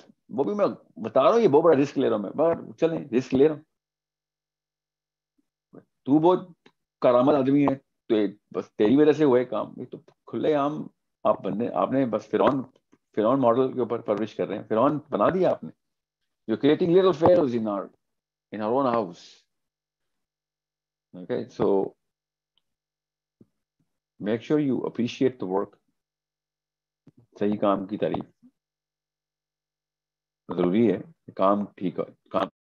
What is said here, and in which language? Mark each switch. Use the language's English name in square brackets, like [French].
[Urdu] وہ بھی میں بتا رہا ہوں, یہ بہت بڑا رسک لے رہا ہوں میں, مگر چلیں رسک لے رہا ہوں. تو بہت کرامت آدمی ہے تو بس تیری وجہ سے ہوئے کام, یہ تو کھلے عام آپ بندے, آپ نے بس فرعون ماڈل کے اوپر پرورش کر رہے ہیں, فرعون بنا دیا آپ نے. [English] You're creating little pharaohs in our own house. Okay, so make sure you appreciate the work. [Urdu] صحیح کام کی تعریف ضروری ہے, کام ٹھیک ہے, کام